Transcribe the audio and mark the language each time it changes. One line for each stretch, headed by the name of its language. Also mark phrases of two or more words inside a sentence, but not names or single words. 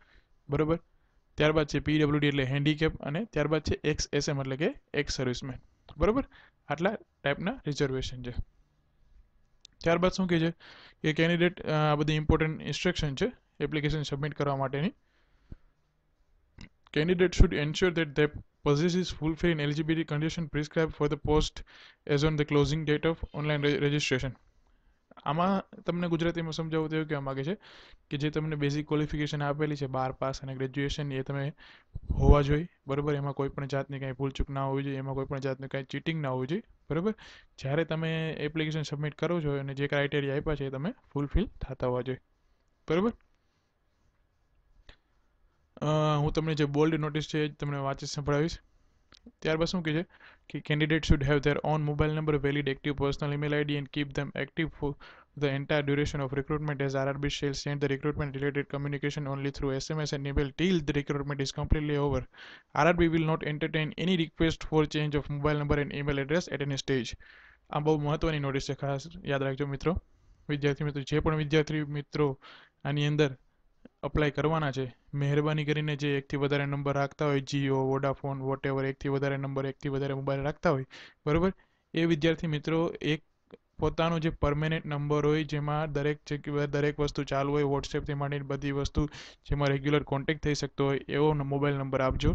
Gujarati: બરાબર, ત્યારબાદ છે પીડબ્લ્યુડી એટલે હેન્ડીકેપ, અને ત્યારબાદ છે એક્સએસએમ એટલે કે
English: ex serviceman.
Gujarati: બરાબર, આટલા ટાઈપના રિઝર્વેશન છે. ત્યારબાદ શું કહે છે કે કેન્ડિડેટ આ બધી
English: important instruction
Gujarati: છે એપ્લિકેશન સબમિટ કરવા માટેની.
English: Candidate should ensure that their possesses fulfill eligibility condition prescribed for the post as on the closing date of online registration.
Gujarati: આમાં તમને ગુજરાતીમાં સમજાવવું તો એવું કહેવા માગે છે કે જે તમને
English: basic qualification
Gujarati: આપેલી છે 12 પાસ અને ગ્રેજ્યુએશન, એ તમે હોવા જોઈએ. બરાબર, એમાં કોઈ પણ જાતની કાંઈ ભૂલચૂક ના હોવી જોઈએ, એમાં કોઈ પણ જાતનું કાંઈ ચીટિંગ ના હોવું જોઈએ. બરાબર, જ્યારે તમે એપ્લિકેશન સબમિટ કરો છો અને જે ક્રાઇટેરિયા આપ્યા છે એ તમે ફૂલફિલ થતા હોવા જોઈએ. બરાબર, હું તમને જે
English: bold notice
Gujarati: છે એ તમને વાંચી સંભળાવીશ. ત્યારબાદ શું કહે છે કે
English: candidate should have their own mobile number, valid active personal email ID and keep them active for the entire duration of recruitment, as RRB shall send the recruitment related communication only through SMS and email till the recruitment is completely over. RRB will not entertain any request for change of mobile number and email address at any stage.
Gujarati: આ બહુ મહત્વની નોટિસ છે, ખાસ યાદ રાખજો મિત્રો. વિદ્યાર્થી મિત્રો, જે પણ વિદ્યાર્થી મિત્રો આની અંદર અપ્લાય કરવાના છે, મહેરબાની કરીને જે એકથી વધારે નંબર રાખતા હોય, જીઓ, વોડાફોન, વોટેવર, એકથી વધારે નંબર, એકથી વધારે મોબાઈલ રાખતા હોય, બરાબર, એ વિદ્યાર્થી મિત્રો એક પોતાનો જે
English: permanent number
Gujarati: હોય, જેમાં દરેક વસ્તુ ચાલુ હોય, વોટ્સએપથી માંડીને બધી વસ્તુ જેમાં
English: regular contact
Gujarati: થઈ શકતો હોય, એવો
English: mobile number
Gujarati: આપજો.